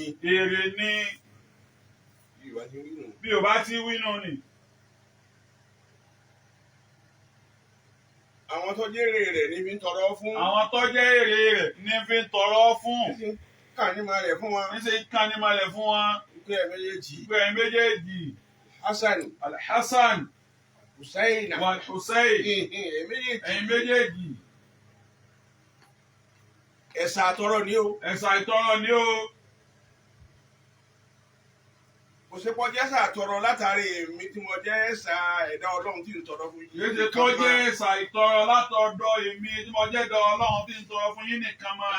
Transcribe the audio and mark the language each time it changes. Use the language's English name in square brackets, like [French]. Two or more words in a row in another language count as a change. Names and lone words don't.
[Yoruba] èrè ni. bí Yorùbá ti wí nù ni. àwọn tó jẹ́ èrè rẹ̀ ní fi ń tọrọ fún. àwọn tó jẹ́ èrè rẹ̀ ní fi ń tọrọ fún. kàn ní malẹ̀ fún wọn. Ní ṣe ń kàn ní malẹ̀ fún wọn. Ìpè ẹ̀ méjèèjì. Ìpè ẹ̀ méjèèjì. Hasan. Al-Hasan. Hussein. Wal Hussein. Ẹ̀yin méjèèjì. Ẹ̀sà àtọrọ ni o. Ẹ̀sà ìtọrọ ni o. Kò ṣe pọ́ jẹ́ ẹ̀sà àtọrọ látàrí èmi tí mo jẹ́ ẹ̀sà ẹ̀dá Ọlọ́run tí ń tọrọ fún yín. Kìí ṣe tó jẹ́ ẹ̀sà ìtọrọ látọ̀dọ̀ èmi tí mo jẹ́ ẹ̀dá Ọlọ́run tí ń tọrọ fún yín nìkan máa.